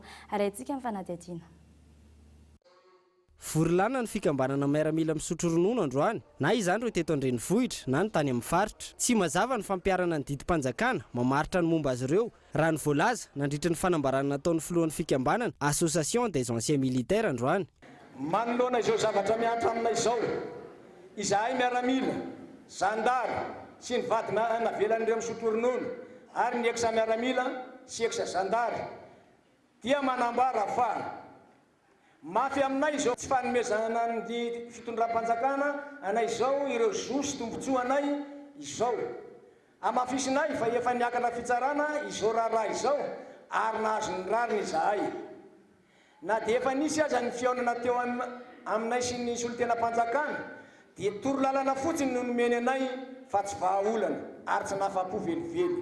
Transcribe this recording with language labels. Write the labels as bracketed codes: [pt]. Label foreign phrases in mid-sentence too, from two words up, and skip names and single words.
[mg] Arahintsika amin'ny fanadihadiana. Vorilana ny fikambanana miaramila misotro ronono androany, na izany ireo teto an-drenivohitra na ny tany amin'ny faritra. Tsy mazava ny fampiarana ny didim-panjakana mamaritra ny momba azy ireo raha ny voalaza nandritra ny fanambarana nataon'ny filohan'ny fikambanana [fr] Association des anciens militaires [mg] androany. manoloana izao zavatra miantra aminay izao izahay miaramila zandary sy ny vadina navelan'ireo misotro ronono ary ny eksa miaramila sy eksa zandary dia manambara fa mafy aminay izao tsy fanomezana ny fitondram-panjakana anay izao ireo zo sy tombontsoa anay izao amafisinay fa efa niakatra fitsarana izao raharaha izao ary nahazo ny rariny izahay na dia efa nisy aza ny fiaonana teo aminay sy ny solon-tena-panjakana dia toro lalana fotsiny no nomeny anay fa tsy vahaolana ary tsy nafa-po velively.